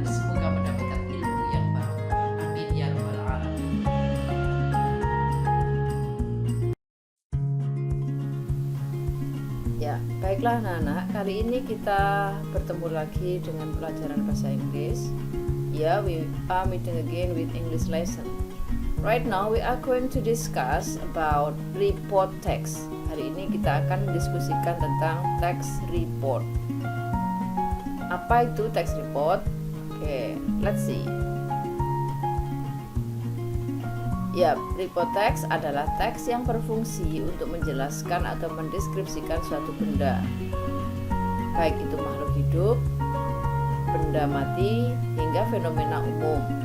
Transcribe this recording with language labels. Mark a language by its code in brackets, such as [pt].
[id] Semoga mendapatkan ilmu yang barokah. [ar] Amin ya rabbal alamin. [id] Ya, baiklah anak-anak. Kali ini kita bertemu lagi dengan pelajaran bahasa Inggris. [en] Ya, we are meeting again with English lesson. Right now we are going to discuss about report text. [id] Hari ini kita akan mendiskusikan tentang text report. Apa itu text report? Oke, [en] let's see. [id] Ya, report text adalah teks yang berfungsi untuk menjelaskan atau mendeskripsikan suatu benda, baik itu makhluk hidup, benda mati, hingga fenomena umum.